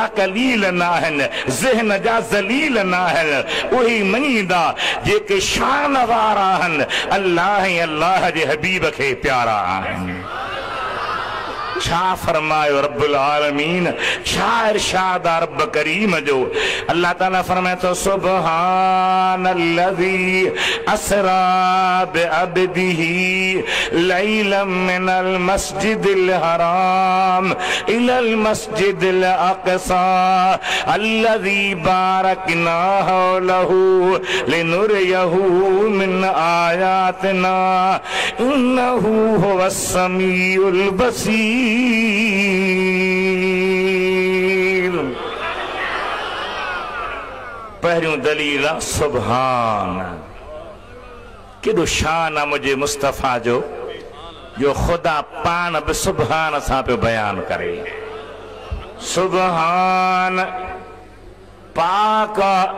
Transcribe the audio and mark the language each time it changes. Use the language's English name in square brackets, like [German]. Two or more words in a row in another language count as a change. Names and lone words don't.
[Sindhi] कलील न आहिनि ज़हन जा ज़लील न आहिनि उहे मञीदा जेके शान वारा आहिनि अल्लाह ऐं अल्लाह जे हबीब खे प्यारा आहिनि छा फरमायो [Arabic] رب العالمين [Sindhi] छा इरशाद रब करीम जो अल्लाह ताला फरमाए तो [Arabic] سبحان الذي أسرى بعبده ليلا من المسجد الحرام إلى المسجد الأقصى الذي باركنا حوله لنريه من آياتنا إنه هو السميع البصير [Sindhi] पहिरियों दलील सुभान केॾो शान आहे मुंहिंजे मुस्तफ़ा जो ख़ुदा पाण बि सुभान सां पियो बयान करे सुभान पाक